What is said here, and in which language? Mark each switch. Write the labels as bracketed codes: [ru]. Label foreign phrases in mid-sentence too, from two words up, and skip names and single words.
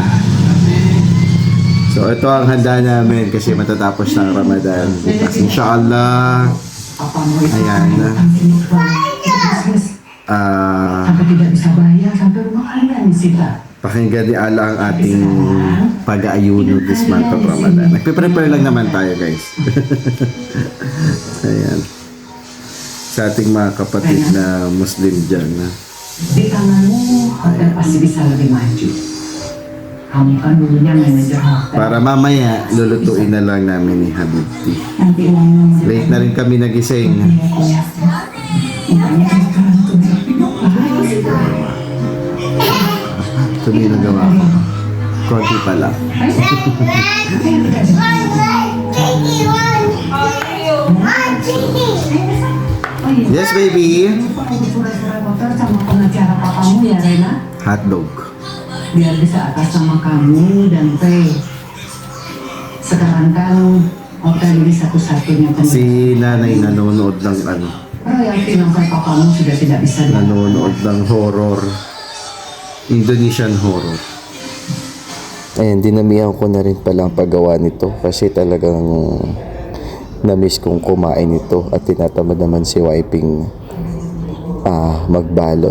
[tl] So, ito ang handa namin kasi matatapos ng Ramadan. Inshallah. Ayan. Pakinggan ni Allah ang ating pag-aayuno [en] this month of Ramadan. [tl] Nagpe-prepare lang naman tayo, guys. Ayan. Sa ating mga kapatid na Muslim dyan. [id] Di tangan mo, agar pasti bisa lebih maju. Kamu kan dulunya manajer hotel. [tl] Para mamaya, lulutuin na lang namin ni Habibti. [id] Nanti uangnya [tl] Late na rin kami nagising. Ito din nagawa ko. Konti pa lang. [en] Yes, baby. [id] Sama pengacara papamu ya, Rena. Hotdog. Biar bisa atas sama kamu dan Teh. Sekarang kan hotel ini satu-satunya [tl] Si nanay nanonood ng ano. [id] Royalty [tl] ng kay [id] papamu sudah tidak bisa [tl] Nanonood ng horror. [en] Indonesian horror. [tl] Ayan, dinamihan ko na rin palang paggawa nito kasi talagang na-miss kong kumain ito at tinatamad naman si Wiping magbalot.